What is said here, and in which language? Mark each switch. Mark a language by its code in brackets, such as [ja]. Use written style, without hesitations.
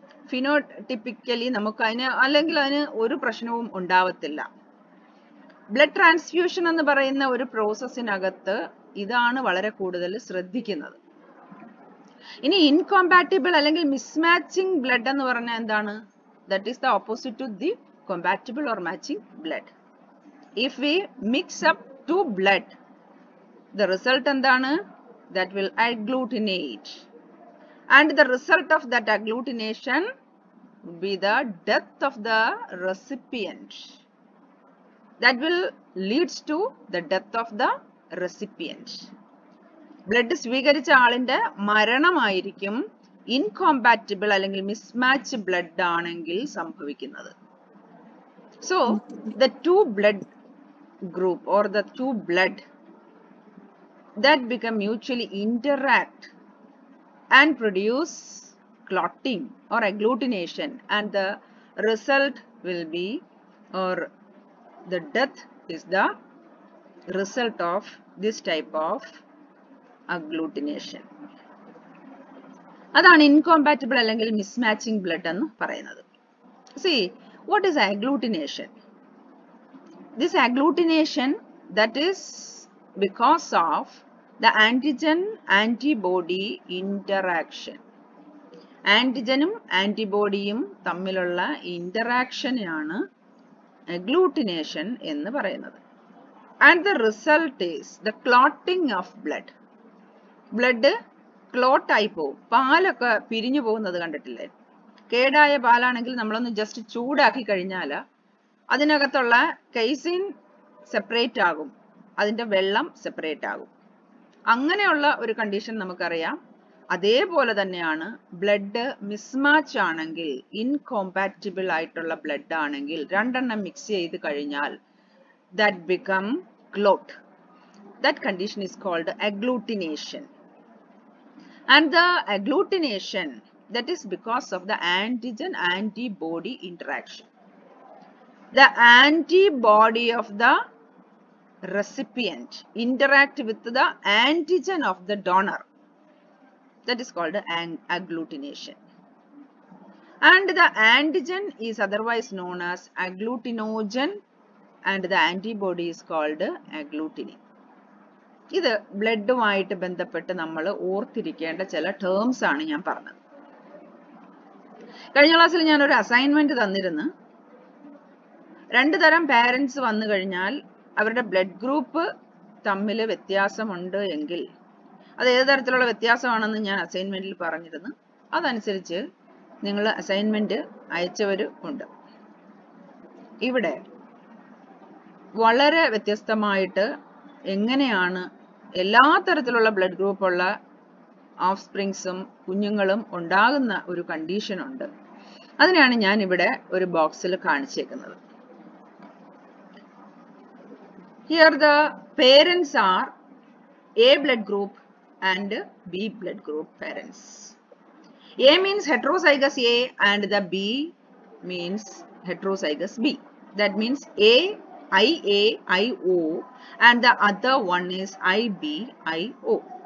[ml] ഫിനോടിപ്പിക്കലി നമുക്ക് അതിന് ഒരു പ്രശ്നവും ഉണ്ടാവത്തില്ല. ബ്ലഡ് ട്രാൻസ്ഫ്യൂഷൻ എന്ന് പറയുന്ന ഒരു പ്രോസസ്സിനകത്ത് ഇതാണ് വളരെ കൂടുതൽ ശ്രദ്ധിക്കുന്നത്. ഇനി ഇൻകോമ്പാറ്റിബിൾ അല്ലെങ്കിൽ മിസ്മാച്ചിങ് ബ്ലഡ് എന്ന് പറഞ്ഞാൽ എന്താണ്? [en] That is the opposite to the compatible or matching blood. If we mix up two blood, the result [ml] endana? [en] That will agglutinate, and the result of that agglutination would be the death of the recipient. That will leads to the death of the recipient. [ml] Blood സ്വീകരിച്ച ആളിന്റെ മരണമായിരിക്കും ഇൻകോമ്പാറ്റിബിൾ അല്ലെങ്കിൽ mismatch blood ആണെങ്കിൽ സംഭവിക്കുന്നത്. [en] So the two blood group or the two blood that become mutually interact and produce clotting or agglutination, and the result will be, or the death is the result of this type of agglutination. [ml] അതാണ് ഇൻകോമ്പാറ്റിബിൾ അല്ലെങ്കിൽ mismatching blood എന്ന് പറയുന്നത്. [en] See, what is agglutination? This agglutination, that is because of the antigen antibody interaction. [ml] ആന്റിജനും ആന്റിബോഡിയും തമ്മിലുള്ള ഇന്ററാക്ഷനെയാണ് agglutination എന്ന് പറയുന്നത്. [en] And the result is the clotting of blood. [ml] Blood clot ആയി പോകും. പാലൊക്കെ പിരിഞ്ഞു പോകുന്നത് കണ്ടിട്ടില്ലേ? കേടായ പാലാണെങ്കിൽ നമ്മളൊന്ന് ജസ്റ്റ് ചൂടാക്കി കഴിഞ്ഞാൽ അതിനകത്തുള്ള കെയ്സിൻ സെപ്പറേറ്റ് ആകും, അതിന്റെ വെള്ളം സെപ്പറേറ്റ് ആകും. അങ്ങനെയുള്ള ഒരു കണ്ടീഷൻ നമുക്കറിയാം. അതേപോലെ തന്നെയാണ് ബ്ലഡ് മിസ്മാച്ച് ആണെങ്കിൽ, ഇൻകോമ്പാറ്റിബിൾ ആയിട്ടുള്ള ബ്ലഡ് ആണെങ്കിൽ രണ്ടെണ്ണം മിക്സ് ചെയ്ത് കഴിഞ്ഞാൽ [en] That become clot. That condition is called agglutination. And the agglutination, that is because of the antigen antibody interaction. The antibody of the recipient interact with the antigen of the donor. That is called agglutination. And the antigen is otherwise known as agglutinogen, and the antibody is called agglutinin. [ml] ഇത് ബ്ലഡുമായിട്ട് ബന്ധപ്പെട്ട് നമ്മൾ ഓർത്തിരിക്കേണ്ട ചില terms ആണ് ഞാൻ പറഞ്ഞത്. കഴിഞ്ഞ ക്ലാസ്സിൽ ഞാനൊരു അസൈൻമെന്റ് തന്നിരുന്നു. 2 തരം പാരന്റ്സ് വന്നു കഴിഞ്ഞാൽ അവരുടെ ബ്ലഡ് ഗ്രൂപ്പ് തമ്മിൽ വ്യത്യാസമുണ്ട് എങ്കിൽ അത് ഏത് തരത്തിലുള്ള വ്യത്യാസമാണെന്ന് ഞാൻ അസൈൻമെന്റിൽ പറഞ്ഞിരുന്നു. അതനുസരിച്ച് നിങ്ങൾ അസൈൻമെന്റ് അയച്ചവർ ഉണ്ട്. ഇവിടെ വളരെ വ്യത്യസ്തമായിട്ട് എങ്ങനെയാണ് എല്ലാ തരത്തിലുള്ള ബ്ലഡ് ഗ്രൂപ്പുള്ള ഓഫ് സ്പ്രിങ്സും കുഞ്ഞുങ്ങളും ഉണ്ടാകുന്ന ഒരു കണ്ടീഷൻ ഉണ്ട്. അതിനാണ് ഞാൻ ഇവിടെ ഒരു ബോക്സിൽ കാണിച്ചേക്കുന്നത്. [en] Here the parents are A blood group and B blood group parents. A means heterozygous A and the B means heterozygous B. That means A, IA, IO and the other one is IB, IO.